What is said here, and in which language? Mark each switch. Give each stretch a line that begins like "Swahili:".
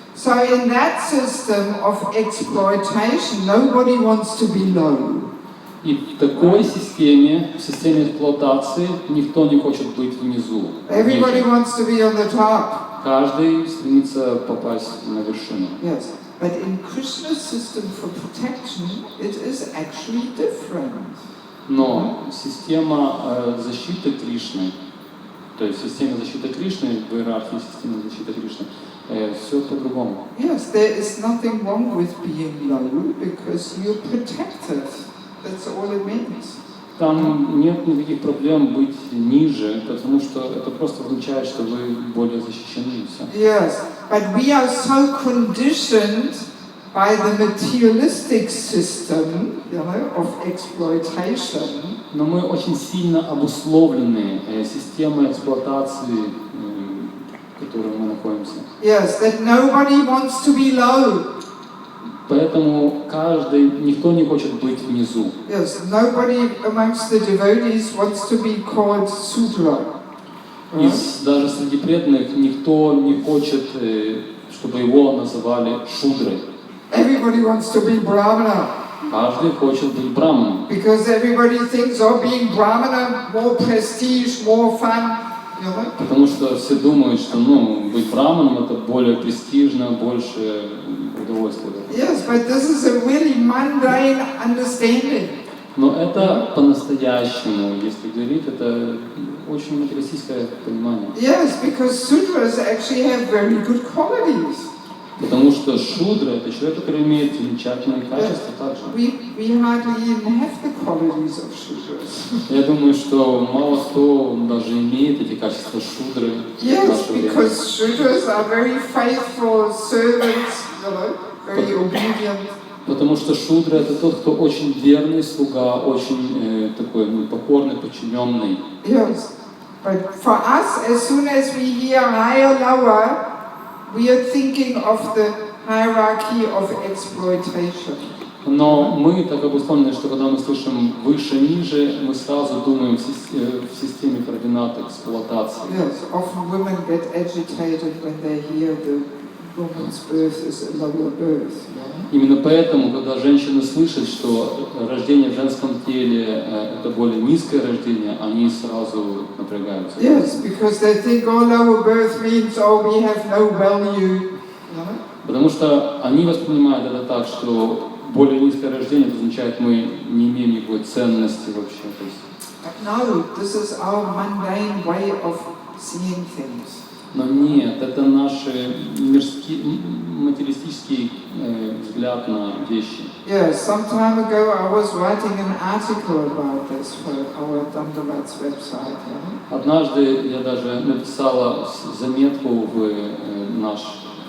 English: So in that system of exploitation, nobody wants to be low.
Russian: И в такой системе, в системе эксплуатации, никто не хочет быть внизу.
English: Everybody wants to be on the top.
Russian: Каждый стремится попасть на вершину.
English: Yes. But in Krishna's system for protection, it is actually different.
Russian: Но система защиты Кришны, то есть система защиты Кришны, в иерархии системы защиты Кришны, все по-другому.
English: Yes, there is nothing wrong with being low because you're protected. That's all it means.
Russian: Там нет никаких проблем быть ниже, потому что это просто означает, что вы более защищены и все.
English: Yes, but we are so conditioned by the materialistic system, of exploitation.
Russian: Но мы очень сильно обусловлены системой эксплуатации, в которой мы находимся.
English: Yes, that nobody wants to be low.
Russian: Поэтому никто не хочет быть внизу.
English: Yes, nobody amongst the devotees wants to be called Sudra.
Russian: Даже среди преданных никто не хочет, чтобы его называли шудрой.
English: Everybody wants to be Brahmana.
Russian: Каждый хочет быть браманом.
English: Because everybody thinks, being Brahmana, more prestige, more fun.
Russian: Потому что все думают, что быть браманом это более престижно, больше удовольствия.
English: Yes, but this is a really mundane understanding.
Russian: Но это по-настоящему, если говорить, это очень материалистическое понимание.
English: Yes, because Sudras actually have very good qualities.
Russian: Потому что шудра это человек, который имеет замечательные качества также.
English: We hardly even have the qualities of Sudras.
Russian: Я думаю, что мало кто даже имеет эти качества шудры.
English: Yes, because Sudras are very faithful servants, very obedient.
Russian: Потому что шудра это тот, кто очень верный слуга, очень такой покорный, подчиненный.
English: Yes, but for us, as soon as we hear higher, lower, we are thinking of the hierarchy of exploitation.
Russian: Но мы так обусловлены, что когда мы слышим выше, ниже, мы сразу думаем в системе координат эксплуатации.
English: Yes, often women get agitated when they hear the woman's birth is a lower birth.
Russian: Именно поэтому, когда женщины слышат, что рождение в женском теле это более низкое рождение, они сразу напрягаются.
English: Yes, because they think lower birth means we have no value.
Russian: Потому что они воспринимают это так, что более низкое рождение это означает, мы не имеем никакой ценности вообще.
English: No, this is our mundane way of seeing things.
Russian: Но нет, это наш материалистический взгляд на вещи.
English: Yes, some time ago I was writing an article about this for our Dandavat's website.
Russian: Однажды я даже написала заметку в наш